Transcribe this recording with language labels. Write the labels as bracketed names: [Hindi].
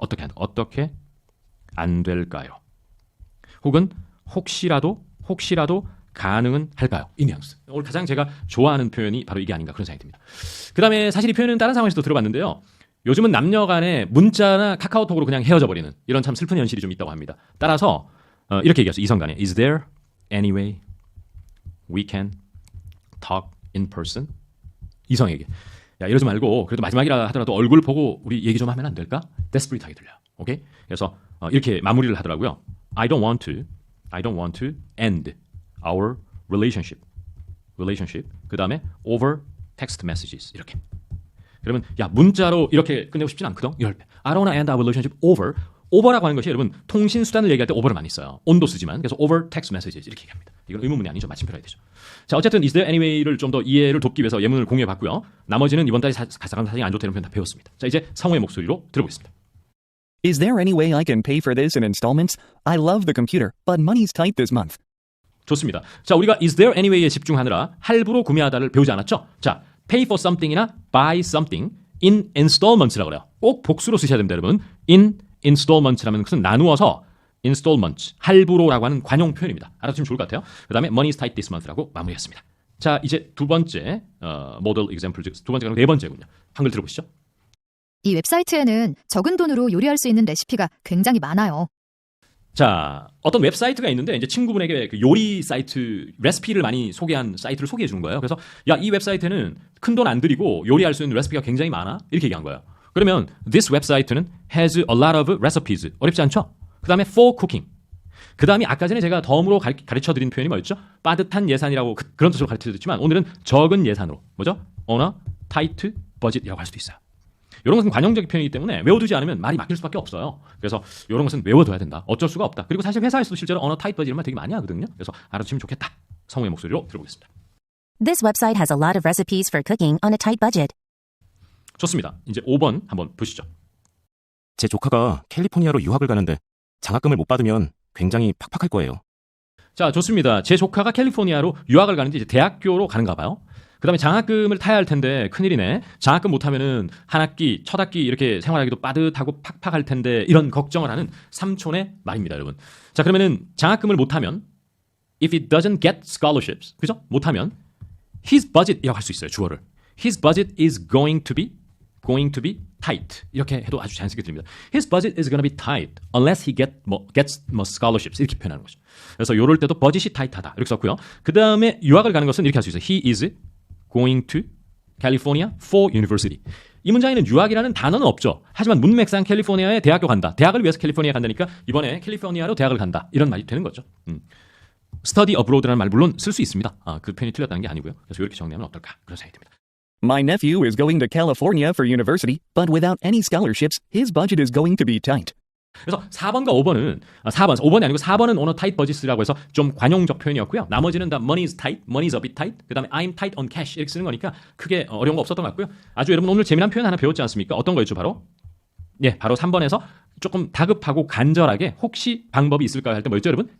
[Korean] 어떻게 안 될까요? 혹은 혹시라도 가능은 할까요? 이 뉘앙스. 오늘 가장 제가 좋아하는 표현이 바로 이게 아닌가 그런 생각이 듭니다. 그 다음에 사실 이 표현은 다른 상황에서도 들어봤는데요. 요즘은 남녀 간에 문자나 카카오톡으로 그냥 헤어져 버리는 이런 참 슬픈 현실이 좀 있다고 합니다. 따라서 이렇게 얘기하죠. 이성 간에 [English] Is there any way we can talk in person? [Korean] 이성에게 야 이러지 말고 그래도 마지막이라 하더라도 얼굴 보고 우리 얘기 좀 하면 안 될까? Desperate하게 들려요. 오케이? 그래서 이렇게 마무리를 하더라고요. [English] I don't want to end our relationship. [Korean] 그 다음에 [English] over text messages [Korean] 이렇게. 그러면 야 문자로 이렇게 끝내고 싶진 않거든. 이럴 때 [English] I don't want to end our relationship over. [Korean] over라고 하는 것이 여러분 통신 수단을 얘기할 때 over를 많이 써요. on도 쓰지만 그래서 [English] over text messages [Korean] 이렇게 얘기합니다. 이건 의문문이 아니죠. 마침표라 해야 되죠. 자 어쨌든 [English] is there any way [Korean] 를 좀 더 이해를 돕기 위해서 예문을 공유해봤고요. 나머지는 이번 달에 가장 사정이 안 좋다는 표현 다 배웠습니다. 자 이제 성우의 목소리로 들어보겠습니다. [English] Is there any way I can pay for this in installments? I love the computer, but money's tight this month. [Korean] 좋습니다. 자 우리가 [English] is there any way [Korean] 에 집중하느라 할부로 구매하다를 배우지 않았죠? [English] 자 pay for something이나 buy something in installments [Korean] 라고 그래요. 꼭 복수로 쓰셔야 됩니다, 여러분. [English] in installments [Korean] 라는 것은 나누어서 installments, 할부로라고 하는 관용 표현입니다. 알아두시면 좋을 것 같아요. 그 다음에 [English] money is tight this month [Korean] 라고 마무리했습니다. 자, 이제 두 번째 model example, 즉 두 번째가 네 번째군요. 한글 들어보시죠. 이 웹사이트에는 적은 돈으로 요리할 수 있는 레시피가 굉장히 많아요. 자, 어떤 웹사이트가 있는데 이제 친구분에게 그 요리 사이트 레시피를 많이 소개한 사이트를 소개해 주는 거예요. 그래서 야, 이 웹사이트는 큰 돈 안 들이고 요리할 수 있는 레시피가 굉장히 많아. 이렇게 얘기한 거예요. 그러면 [English] this 웹사이트는 has a lot of recipes. [Korean] 어렵지 않죠? 그다음에 [English] for cooking. [Korean] 그다음에 아까 전에 제가 덤으로 가르쳐 드린 표현이 뭐였죠? 빠듯한 예산이라고 그런 뜻으로 가르쳐 드렸지만 오늘은 적은 예산으로. 뭐죠? [English] on a tight budget [Korean] 이라고 할 수도 있어요. 이런 것은 관용적인 표현이기 때문에 외워두지 않으면 말이 막힐 수밖에 없어요. 그래서 이런 것은 외워둬야 된다. 어쩔 수가 없다. 그리고 사실 회사에서도 실제로 언어 타입 버지 이런 말 되게 많이 하거든요. 그래서 알아두시면 좋겠다. 성우의 목소리로 들어보겠습니다. [English] This website has a lot of recipes for cooking on a tight budget. [Korean] 좋습니다. 이제 5번 한번 보시죠. 제 조카가 캘리포니아로 유학을 가는데 장학금을 못 받으면 굉장히 팍팍할 거예요. 자, 좋습니다. 제 조카가 캘리포니아로 유학을 가는데 이제 대학교로 가는가 봐요. 그 다음에 장학금을 타야 할 텐데 큰일이네. 장학금 못하면은 한 학기, 첫 학기 이렇게 생활하기도 빠듯하고 팍팍할 텐데 이런 걱정을 하는 삼촌의 말입니다, 여러분. 자, 그러면은 장학금을 못하면 [English] if he doesn't get scholarships, [Korean] 그죠? 못하면 [English] his budget [Korean] 이라고 할 수 있어요, 주어를. [English] His budget is going to be tight. [Korean] 이렇게 해도 아주 자연스럽게 들립니다. [English] His budget is going to be tight unless he gets scholarships. [Korean] 이렇게 표현하는 거죠. 그래서 요럴 때도 버짓이 타이트하다. 이렇게 썼고요. 그 다음에 유학을 가는 것은 이렇게 할 수 있어요. [English] He is going to California for university. [Korean] 이 문장에는 유학이라는 단어는 없죠. 하지만 문맥상 캘리포니아에 대학교 간다. 대학을 위해서 캘리포니아에 간다니까 이번에 캘리포니아로 대학을 간다. 이런 말이 되는 거죠. study abroad라는 말 물론 쓸 수 있습니다. 그 표현이 틀렸다는 게 아니고요. 그래서 이렇게 정리하면 어떨까 그런 생각이 듭니다. [English] My nephew is going to California for university, but without any scholarships, his budget is going to be tight. [Korean] 그래서 4번과 5번이 아니고 4번은 [English] on a tight budget [Korean] 이라고 해서 좀 관용적 표현이었고요. 나머지는 다 [English] money is tight, money is a bit tight, [Korean] 그 다음에 [English] I'm tight on cash [Korean] 이렇게 쓰는 거니까 크게 어려운 거 없었던 것 같고요. 아주 여러분 오늘 재미난 표현 하나 배웠지 않습니까? 어떤 거였죠 바로? 예, 바로 3번에서 조금 다급하고 간절하게 혹시 방법이 있을까요? 할 때 뭐였죠 여러분?